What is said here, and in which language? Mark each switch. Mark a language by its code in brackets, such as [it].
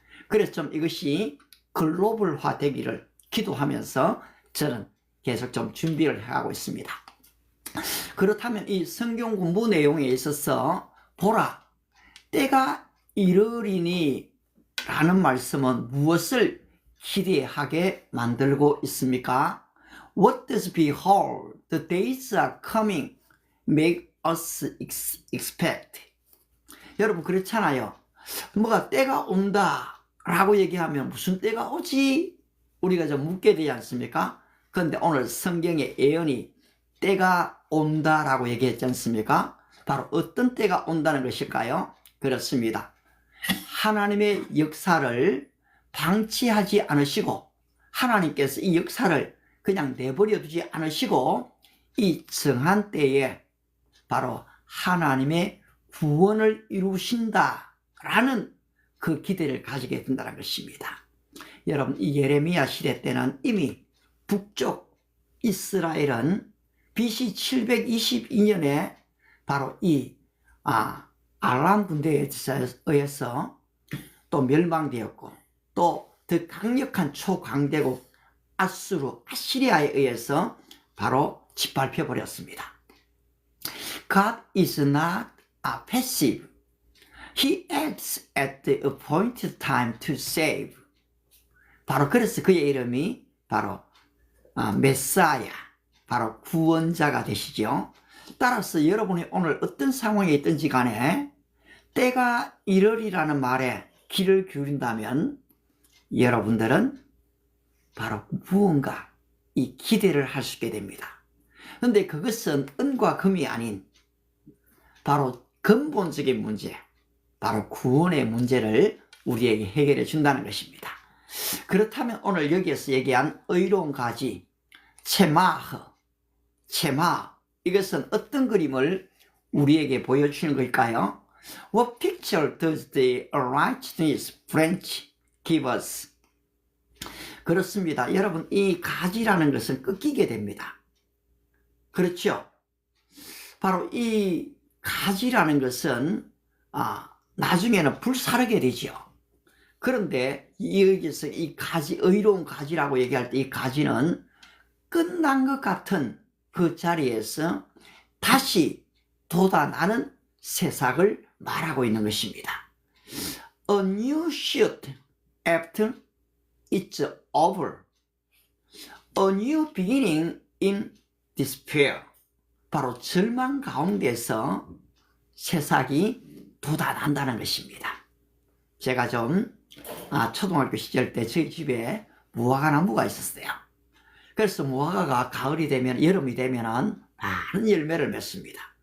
[ko] 그래서 좀 이것이 글로벌화 되기를 기도하면서 저는 계속 좀 준비를 해가고 있습니다. 그렇다면 이 성경 공부 내용에 있어서 보라 때가 이르리니 라는 말씀은 무엇을 기대하게 만들고 있습니까? [en] What does behold the days are coming make us expect? [ko] 여러분 그렇잖아요. 뭐가 때가 온다 라고 얘기하면 무슨 때가 오지? 우리가 좀 묻게 되지 않습니까? 그런데 오늘 성경의 예언이 때가 온다라고 얘기했지 않습니까? 바로 어떤 때가 온다는 것일까요? 그렇습니다. 하나님의 역사를 방치하지 않으시고 하나님께서 이 역사를 그냥 내버려 두지 않으시고 이 정한 때에 바로 하나님의 구원을 이루신다라는 그 기대를 가지게 된다는 것입니다. 여러분, 이 예레미야 시대 때는 이미 북쪽 이스라엘은 BC 722년에 바로 이 아람 군대에 의해서 또 멸망되었고 또 더 강력한 초강대국 아시리아에 의해서 바로 짓밟혀 버렸습니다. [en] God is not passive. He acts at the appointed time to save. [ko] 바로 그래서 그의 이름이 바로 메사야, 바로 구원자가 되시죠. 따라서 여러분이 오늘 어떤 상황에 있든지 간에 때가 이르리라는 말에 귀를 기울인다면 여러분들은 바로 무언가 이 기대를 할 수 있게 됩니다. 그런데 그것은 은과 금이 아닌 바로 근본적인 문제, 바로 구원의 문제를 우리에게 해결해 준다는 것입니다. 그렇다면 오늘 여기에서 얘기한 의로운 가지, 체마흐, 이것은 어떤 그림을 우리에게 보여주는 걸까요? [en] What picture does the righteousness branch give us? [ko] 그렇습니다. 여러분, 이 가지라는 것은 꺾이게 됩니다. 그렇죠? 바로 이 가지라는 것은 나중에는 불사르게 되죠. 그런데 여기서 이 가지, 의로운 가지라고 얘기할 때 이 가지는 끝난 것 같은 그 자리에서 다시 돋아나는 새싹을 말하고 있는 것입니다. [en] A new shoot after it's over. A new beginning in despair. [ko] 바로 절망 가운데서 새싹이 돋아난다는 것입니다. 제가 좀 초등학교 시절 때 저희 집에 무화과 나무가 있었어요. 그래서 무화과가 가을이 되면, 여름이 되면은 많은 열매를 맺습니다.